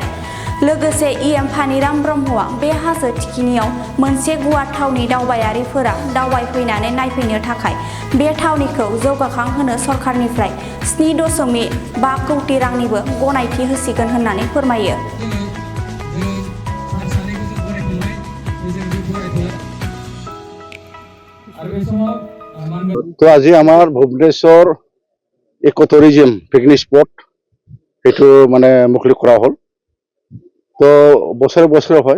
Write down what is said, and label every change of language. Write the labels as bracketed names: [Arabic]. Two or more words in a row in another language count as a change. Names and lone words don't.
[Bodo] लोगोसे इएम फानिराम ब्रह्मआ बे हाजो थिखिनियाव मोनसे गुवार थावनि दावबायारिफोरा दावबायफैनानै नायफैनो थाखाय बे थावनिखौ जौगाखांहोनो सरकारनिफ्राय 7.5 कौटि रांनिबो गनायथि होसिगोन होननानै फोरमायो। [Assamese] তো আজি আমাৰ ভুৱনেশ্বৰ ইক' টুৰিজম পিকনিক স্পট সেইটো মানে মুকলি কৰা হ'ল। তো বছৰে বছৰে হয়।